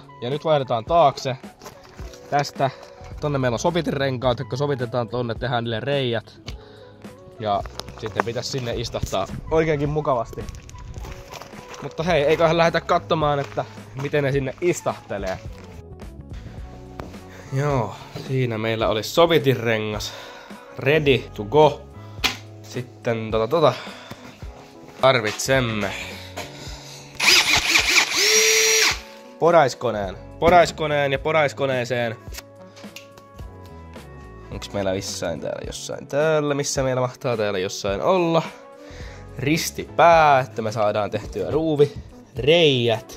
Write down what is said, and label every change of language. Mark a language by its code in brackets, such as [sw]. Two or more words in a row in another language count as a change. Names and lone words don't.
[fi] Ja nyt vaihdetaan taakse. Tästä tonne meillä on sopitinrenkaat, jotka sovitetaan tonne, tehdään niille reijät. Ja sitten pitäisi sinne istahtaa oikeinkin mukavasti. Mutta hei, eiköhän lähdetä katsomaan, että miten ne sinne istahtelee. Joo, siinä meillä olisi sopitinrengas [en] ready to go. [fi] Sitten tarvitsemme poraiskoneen ja poraiskoneeseen. Onks meillä missään täällä jossain täällä? Missä meillä mahtaa täällä jossain olla? Ristipää, että me saadaan tehtyä ruuvireijät.